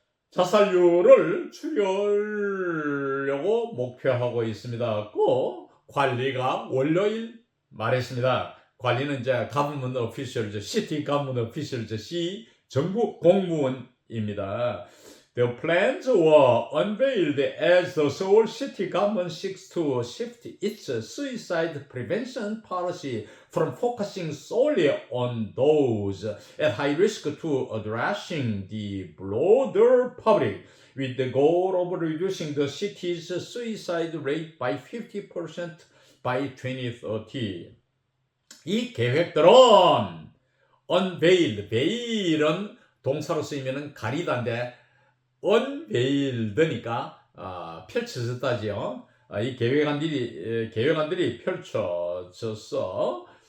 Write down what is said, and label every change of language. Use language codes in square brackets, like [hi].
[ko] 자살률을 줄이려고 목표하고 있습니다. 꼭 관리가 월요일 말했습니다. 관리는 이제 [en] government officials, city government officials, [ko] 시 정부 공무원입니다. [en] The plans were unveiled as the Seoul City government seeks to shift its suicide prevention policy from focusing solely on those at high risk to addressing the broader public, with the goal of reducing the city's suicide rate by 50% by 2030. [ko] 이 계획들은 unveiled, veil은 동사로 쓰이면 가리다인데 unveiled니까 펼쳐졌다지요. 이 계획안들이 펼쳐졌어.